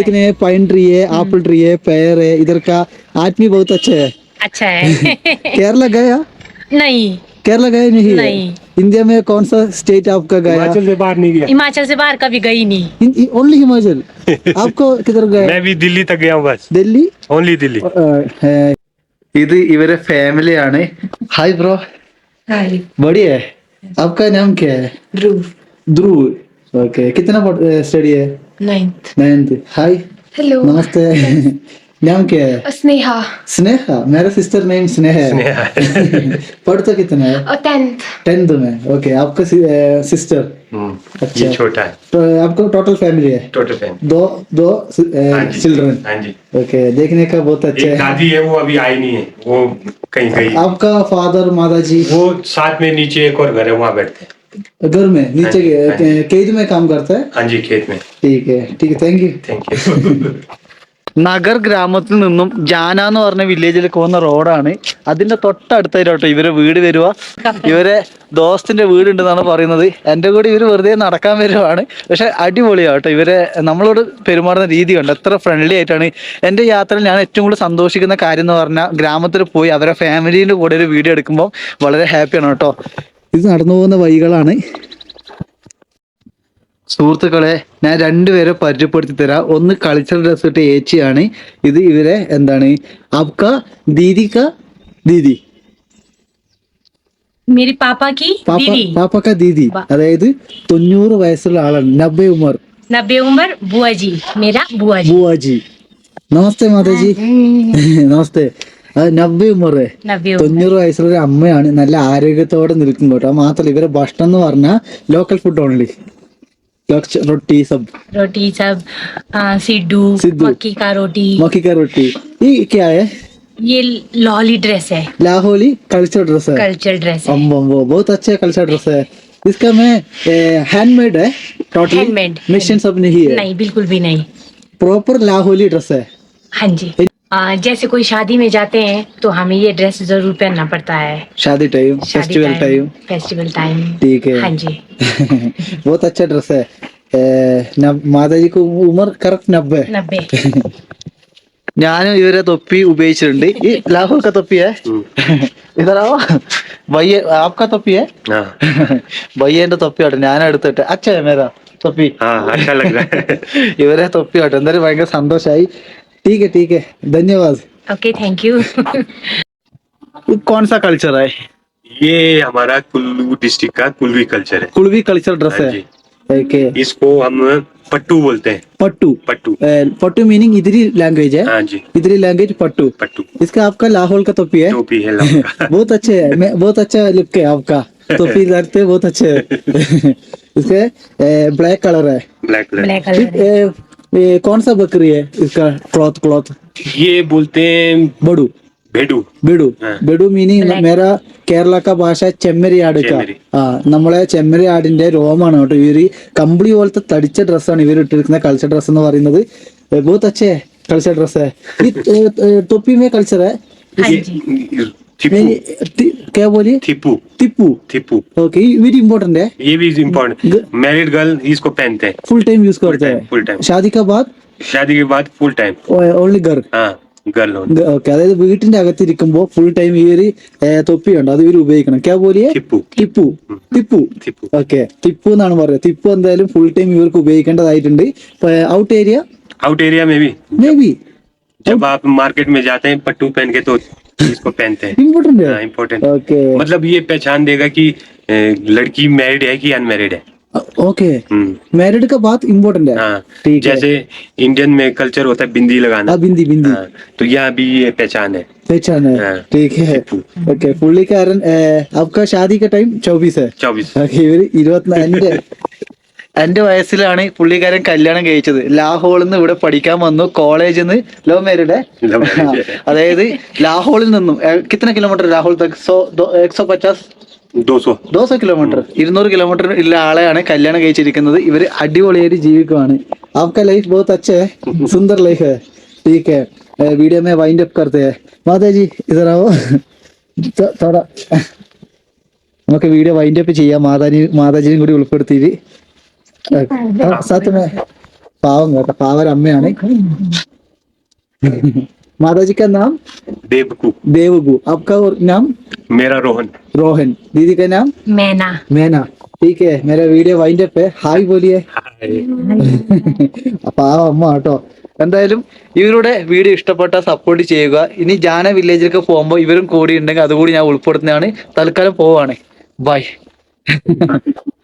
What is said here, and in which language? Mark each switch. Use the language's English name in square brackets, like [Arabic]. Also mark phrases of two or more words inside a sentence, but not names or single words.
[Hindi] देखने में पाइन ट्री है, एप्पल ट्री है, पेड़ है. इधर का आदमी बहुत अच्छा है. अच्छा है। केरला गया? नहीं, केरला गए नहीं? नहीं। इंडिया में कौन सा स्टेट आपका गया? हिमाचल से बाहर नहीं गया। हिमाचल से बाहर कभी गई नहीं। ओनली हिमाचल. आपको किधर गए? मैं भी दिल्ली तक गया हूँ बस। दिल्ली. ओनली दिल्ली। [Malayalam] ഇത് ഇവരെ ഫാമിലിയാണ്. [English] hi bro. [Hindi] हाय। बढ़िया है. आपका नाम क्या है? ध्रुव. ओके. कितना स्टडी है? 9th. हाय. हेलो. नमस्ते. नाम क्या है? स्नेहा. स्नेहा. मेरा सिस्टर नेम स्नेहा है. स्नेहा है। पढ़ता कितना है? 10th में. ओके. आपका सिस्टर? अच्छा. ये छोटा है। तो आपको टोटल फैमिली है? टोटल फैमिली। 2 हाँ जी। चिल्ड्रन. हाँ जी। ओके. देखने का बहुत अच्छा एक है. दादी है, वो अभी आई नहीं है, वो कहीं गई। आपका फादर माता जी? वो साथ में नीचे एक और घर है, वहाँ बैठते हैं। घर में नीचे हाँ जी। खेत में काम करता है? हाँ जी, खेत में। ठीक है. [English] Thank you. Thank you. [Malayalam] നഗർ ഗ്രാമത്തിൽ നിന്നും ജാന എന്ന് പറഞ്ഞ വില്ലേജിലേക്ക് പോകുന്ന റോഡാണ്. അതിന്റെ തൊട്ടടുത്തായിട്ടോ ഇവരെ വീട് വരുക. ഇവരെ ദോസ്തിന്റെ വീടുണ്ടെന്നാണ് പറയുന്നത്. എൻ്റെ കൂടെ ഇവർ വെറുതെ നടക്കാൻ വരുവാണ്. പക്ഷെ അടിപൊളിയാട്ടോ ഇവരെ നമ്മളോട് പെരുമാറുന്ന രീതി കണ്ട് എത്ര ഫ്രണ്ട്ലി ആയിട്ടാണ്. എൻ്റെ യാത്രയിൽ ഞാൻ ഏറ്റവും കൂടുതൽ സന്തോഷിക്കുന്ന കാര്യം എന്ന് പറഞ്ഞാൽ ഗ്രാമത്തിൽ പോയി അവരെ ഫാമിലീൻ്റെ കൂടെ ഒരു വീഡിയോ എടുക്കുമ്പോൾ വളരെ ഹാപ്പിയാണ് കേട്ടോ. ഇത് നടന്നു പോകുന്ന വഴികളാണ്. സുഹൃത്തുക്കളെ, ഞാൻ രണ്ടുപേരെ പരിചയപ്പെടുത്തി തരാം. ഒന്ന് [English] cultural dress [Malayalam] ഇട്ട ഏച്ചിയാണ്. ഇത് ഇവരെ എന്താണ് [Hindi] आपका दीदी का दीदी मेरे पापा की दीदी पापा का दीदी, [Malayalam] അതായത് 90 വയസ്സുള്ള ആളാണ്. 90 ഉമർ [Hindi] 90 उम्र बुआ जी मेरा बुआ जी बुआजी. नमस्ते माताजी. नमस्ते. 90 उमर 90 [Malayalam] 90 വയസ്സുള്ള ഒരു അമ്മയാണ്. നല്ല ആരോഗ്യത്തോടെ നിൽക്കും കേട്ടോ. മാത്രമല്ല ഇവരെ ഭക്ഷണം എന്ന് പറഞ്ഞാൽ [English] local food only. [Hindi] रोटी सब सिड्डू सिड्डू। मक्की का रोटी मक्की का रोटी. ये क्या है? ये लॉली ड्रेस है, लाहौली [English] culture dress [Hindi] है. [English] culture dress [Hindi] है, अम्बो बहुत अच्छा [English] culture dress [Hindi] है. इसका में हैंडमेड है टोटली. हैंडमेड मशीन सब नहीं है. नहीं बिल्कुल भी नहीं. प्रॉपर लाहौली ड्रेस है. हाँ जी. जैसे कोई शादी में जाते हैं तो हमें ये ड्रेस जरूर पहनना पड़ता है. शादी टाइम, [English] festival time. festival time [Hindi] ठीक है. हाँ जी. बहुत अच्छा ड्रेस है. माता जी को उम्र करेक्ट 90. 90. [Malayalam] ഞാനും ഇവരെ തൊപ്പി ഉപയോഗിച്ചിട്ടുണ്ട്. ഈ ലാഹോർ का തൊപ്പി है. [Hindi] इधर आओ भैया, आपका തൊപ്പി है. [Malayalam] ഭയ്യന്റെ തൊപ്പിയാട്ടോ ഞാൻ എടുത്തിട്ട്. [Hindi] अच्छा मेरा [Malayalam] തൊപ്പി. [Hindi] हाँ अच्छा लग रहा है. [Malayalam] ഇവരെ തൊപ്പിയാട്ടോ. എന്തായാലും ഭയങ്കര സന്തോഷായി. [Hindi] ठीक है ठीक है, धन्यवाद. [English] Okay thank you. [Hindi] कौन सा कल्चर है? ये हमारा कुल्लू डिस्ट्रिक्ट का कुल्वी कल्चर है. कुल्वी [English] culture dress [Hindi] हाँ है. जी. ओके. इसको हम पट्टू बोलते हैं. पट्टू. पट्टू. पट्टू मीनिंग इधरी लैंग्वेज है. हाँ जी, इधरी लैंग्वेज पट्टू. पट्टू इसका आपका लाहौल का टोपी है. टोपी है लाहौल का. बहुत अच्छे है. बहुत अच्छा लुक है आपका. टोपी लगते बहुत अच्छे है. इसके [English] black colour [Hindi] है. [English] Black colour. black colour [Hindi] है. कौन सा बकरी है इसका? क्लॉथ ये बोलते हैं बड़ू. भेड़ू. ബെഡു. हाँ. [Malayalam] ബെഡു മീനിങ് [Hindi] मेरा केरल का भाषा [Malayalam] ചെമ്മരി ആട് കാ. ചെമ്മരി. ആ നമ്മളെ ചെമ്മരി ആടിന്റെ രോമാണ് കേട്ടോ. ഇവര് കമ്പിളി പോലത്തെ തടിച്ച ഡ്രസ്സാണ് ഇവർ ഇട്ടിരിക്കുന്ന [English] culture dress [Malayalam] എന്ന് പറയുന്നത്. [Hindi] बहुत अच्छे [English] culture dress [Hindi] है. टोपी में कल्चर है. हाँ जी. थिपू. क्या बोलिए? थिपू. टिप्पू. थिपू. [English] okay, very important [Hindi] है. ये भी इम्पोर्टेंट. [English] married girl [Hindi] इसको पहनते हैं. [English] full time use [Hindi] करते हैं. [English] Full time. [Hindi] शादी का बाद शादी के बाद [English] full time. [Hindi] ओनली घर. हाँ गर्ल हो. [Malayalam] ഓക്കെ, അതായത് വീട്ടിന്റെ അകത്തിരിക്കുമ്പോ [English] full time [Malayalam] ഈ ഒരു തൊപ്പിയുണ്ട്, അത് ഇവർ ഉപയോഗിക്കണം. [Hindi] क्या बोलिए? थिपू. ടിപ്പു. ടിപ്പു. थिपू. [Malayalam] ഓക്കെ, ടിപ്പു എന്നാണ് പറയുന്നത്. ടിപ്പു എന്തായാലും [English] full time [Malayalam] ഇവർക്ക് ഉപയോഗിക്കേണ്ടതായിട്ടുണ്ട്. [English] out area out area [Hindi] में भी में भी जब आप मार्केट में जाते हैं पट्टू पहन के तो इसको पहनते हैं. ഇമ്പോർട്ടന്റ്. हाँ इम्पोर्टेंट. ഓക്കെ मतलब ये पहचान देगा कि लड़की मैरिड है कि अनमैरिड है. ओके. मैरिड का बात इम्पोर्टेंट है. हाँ. ठीक है. जैसे इंडियन में कल्चर होता है बिंदी लगाना. बिंदी बिंदी. हाँ, तो यहाँ भी ये पहचान है. पहचान है. हाँ. ठीक है. ओके, പുള്ളിക്കാരൻ आपका शादी का टाइम 24 है. 24. [Malayalam] ഓക്കെ, ഇവര് 24 എന്റെ വയസ്സിലാണ് പുള്ളിക്കാരൻ കല്യാണം കഴിച്ചത്. ലാഹോളിൽ നിന്ന് ഇവിടെ പഠിക്കാൻ വന്നു. കോളേജിൽ നിന്ന് [English] love married. Love marriage. [Malayalam] അതായത് ലാഹോളിൽ നിന്നും കിतना കിലോമീറ്റർ ലാഹോൾ തक? 150 200 കിലോമീറ്റർ 200 കിലോമീറ്റർ ഉള്ള ആളെയാണ് കല്യാണം കഴിച്ചിരിക്കുന്നത്. ഇവര് അടിപൊളിയായിട്ട് ജീവിക്കുവാണ്. [Hindi] आपका लाइफ बहुत अच्छा है, सुंदर लाइफ है. ठीक है, वीडियो में [English] wind up [Hindi] करते हैं. माता जी इधर आओ. थोड़ा [Malayalam] നമുക്ക് വീഡിയോ [English] wind up [Malayalam] ചെയ്യാം. മാതാജിനെയും കൂടി ഉൾപ്പെടുത്തിയിട്ട്. സത്യമേ പാവം കേട്ടോ, പാവര അമ്മയാണ്. [Hindi] माताजी का नाम? देवकू. देवगू. आपका नाम? मेरा रोहन. रोहन. दीदी का नाम? मैना. मैना. ठीक है, मेरा वीडियो [English] wind up [Hindi] है. ഹായ് बोलिए. [Malayalam] പാവം അമ്മ കേട്ടോ. എന്തായാലും ഇവരുടെ വീഡിയോ ഇഷ്ടപ്പെട്ടാൽ സപ്പോർട്ട് ചെയ്യുക. ഇനി ജാന വില്ലേജിലൊക്കെ പോകുമ്പോൾ ഇവരും കൂടി ഉണ്ടെങ്കിൽ അതുകൂടി ഞാൻ ഉൾപ്പെടുത്തുന്നതാണ്. തൽക്കാലം പോവാണ്. ബൈ.